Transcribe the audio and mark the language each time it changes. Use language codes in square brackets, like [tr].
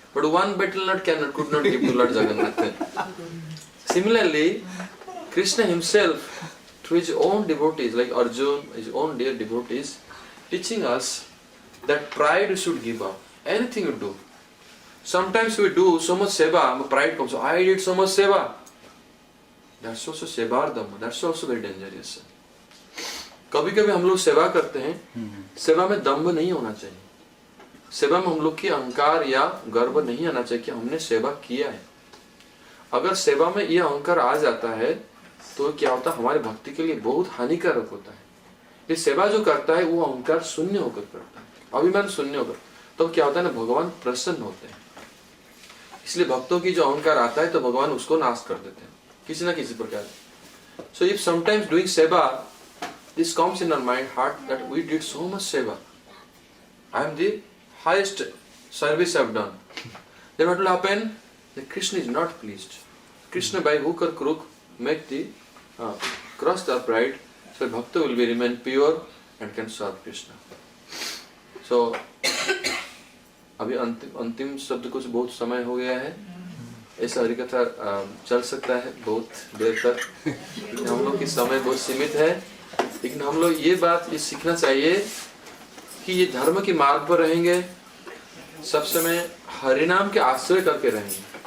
[en] But one betel nut could not give to Lord Jagannath. Similarly, Krishna himself, through his own devotees, like Arjuna, his own dear devotees, teaching us that pride we should give up. Anything you do. Sometimes we do so much seva, pride comes. I did so much seva. That's also sevardam. That's also very dangerous. [hi] कभी कभी हम लोग सेवा करते हैं, सेवा में दंभ नहीं होना चाहिए, सेवा में हम लोग की अहंकार या गर्व नहीं आना चाहिए कि हमने सेवा किया है। अगर सेवा में यह अहंकार आ जाता है तो क्या होता है, हमारे भक्ति के लिए बहुत हानिकारक होता है। ये सेवा जो करता है वो अहंकार शून्य होकर करता है, अभिमान शून्य होकर, तो क्या होता है ना, भगवान प्रसन्न होते हैं। इसलिए भक्तों की जो अहंकार आता है तो भगवान उसको नाश कर देते हैं किसी ना किसी प्रकार। [en] So if sometimes doing seva, this comes in our mind, heart, that we did so much seva, I am the highest service I have done, then what will happen? That Krishna is not pleased. Krishna by hook or crook make the cross the pride, so bhakta will be remain pure and can serve Krishna. [hi] So अभी अंतिम शब्द कुछ बहुत समय हो गया है, ऐसा हरिकथा चल सकता है बहुत देर तक, लेकिन हम लोग की समय बहुत सीमित है। लेकिन हम लोग ये बात ये सीखना चाहिए कि ये धर्म के मार्ग पर रहेंगे, सब समय हरिनाम के आश्रय करके रहेंगे।